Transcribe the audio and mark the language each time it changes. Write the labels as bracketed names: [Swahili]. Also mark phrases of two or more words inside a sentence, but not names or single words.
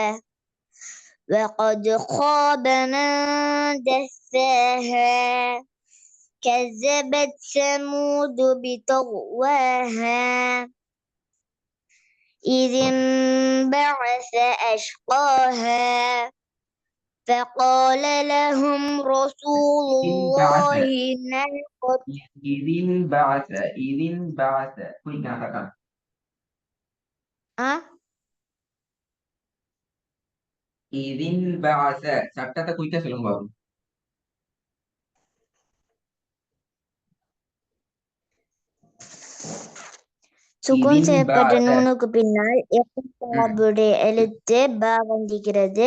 [Arabic] وقد خاب من دساها كذبت ثمود بطغواها إذ انبعث أشقاها فقال لهم رسول الله إذ انبعث [Tamil] சட்டத்தை குயிக்கா சொல்லுங்க பாபு. சுகுன் செய்யப்பட்ட நூனுக்கு பின்னால் எழுத்து ப வந்திருக்கிறது.